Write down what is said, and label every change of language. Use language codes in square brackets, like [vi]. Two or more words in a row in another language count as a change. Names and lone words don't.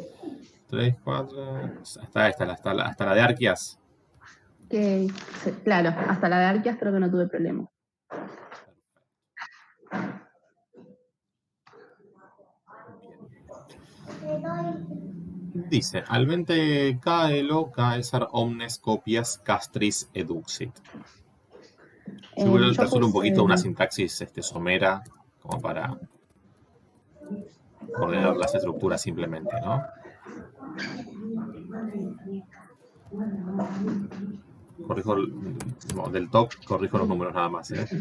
[es] 3, 4, hasta la de Arquias. Claro, hasta la de Arquias creo que no tuve problema. Dice, [la] alvente caelo caesar omnes copias castris eduxit. [es] Yo voy a solo un poquito una sintaxis somera, como para ordenar las estructuras simplemente, ¿no? Corrijo del top, corrijo los números nada más, ¿eh?